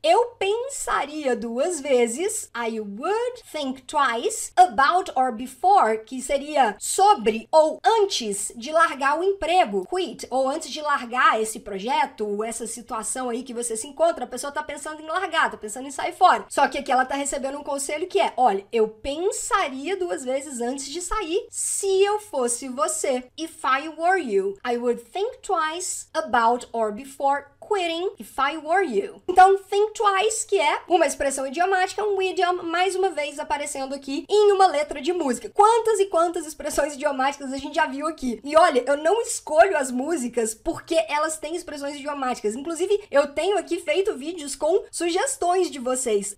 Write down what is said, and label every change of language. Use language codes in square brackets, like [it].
[pt] Eu pensaria duas vezes. [en] I would think twice about or before, [pt] que seria sobre ou antes de largar o emprego, quit, ou antes de largar esse projeto, essa situação aí que você se encontra, a pessoa tá pensando em largar, tá pensando em sair fora. Só que aqui ela tá recebendo um conselho que é: olha, eu pensaria duas vezes antes de sair se eu fosse você. [en] If I were you. I would think twice about or before quitting if I were you. [pt] Então, think twice, que é uma expressão idiomática, um idiom, mais uma vez aparecendo aqui em uma letra de música. Quantas e quantas expressões idiomáticas a gente já viu aqui. E olha, eu não escolho as músicas porque elas têm expressões idiomáticas. Inclusive, eu tenho aqui feito vídeos com sugestões de vocês.